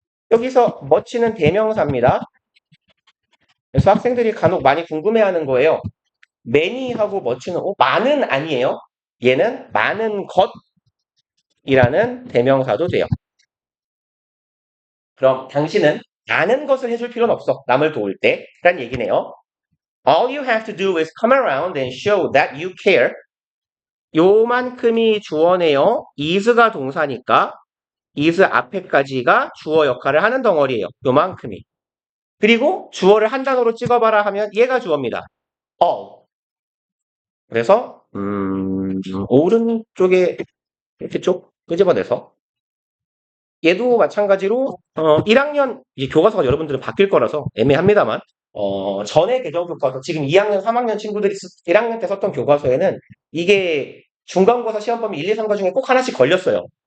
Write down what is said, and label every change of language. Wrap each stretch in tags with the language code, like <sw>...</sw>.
<ko>여기서 much는 대명사입니다. 그래서 학생들이 간혹 많이 궁금해하는 거예요. many하고 much는 많은 아니에요. 얘는 많은 것이라는 대명사도 돼요. 그럼 당신은 많은 것을 해줄 필요는 없어. 남을 도울 때. 라는 얘기네요.</ko> <en>All you have to do is come around and show that you care.</en> <ko>요만큼이 주어네요. is가 동사니까 is 앞에까지가 주어 역할을 하는 덩어리예요. 요만큼이. 그리고 주어를 한 단어로 찍어봐라 하면 얘가 주어입니다. all. 그래서 오른쪽에 이렇게 쭉 끄집어내서 얘도 마찬가지로 1학년 이제 교과서가 여러분들은 바뀔 거라서 애매합니다만 전에 개정 교과서 지금 2학년, 3학년 친구들이 1학년 때 썼던 교과서에는 이게 중간고사 시험 범위 1, 2, 3과 중에 꼭 하나씩 걸렸어요.</ko>